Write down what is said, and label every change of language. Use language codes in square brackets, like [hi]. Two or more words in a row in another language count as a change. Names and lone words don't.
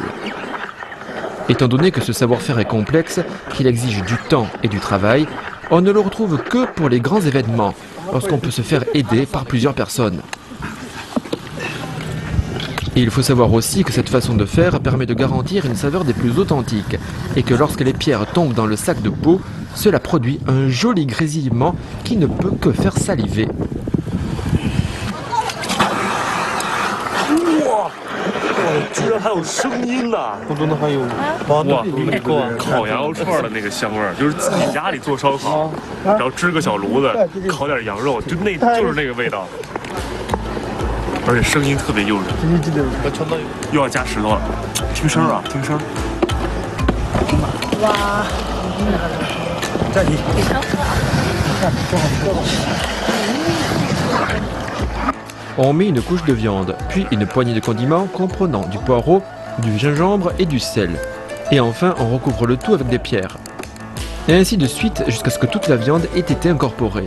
[fr] Étant donné que ce savoir-faire est complexe, qu'il exige du temps et du travail, on ne le retrouve que pour les grands événements, lorsqu'on peut se faire aider par plusieurs personnes. Et il faut savoir aussi que cette façon de faire permet de garantir une saveur des plus authentiques, et que lorsque les pierres tombent dans le sac de peau, cela produit un joli grésillement qui ne peut que faire saliver. [zh] 居然还有声音呢！我真的还有哇，烤羊肉串的那个香味儿，就是自己家里做烧烤，然后支个小炉子，烤点羊肉，就是那个味道，而且声音特别诱人。又要加石头了，听声啊，听声。哇！这里。 [fr] On met une couche de viande, puis une poignée de condiments comprenant du poireau, du gingembre et du sel. Et enfin, on recouvre le tout avec des pierres. Et ainsi de suite jusqu'à ce que toute la viande ait été incorporée.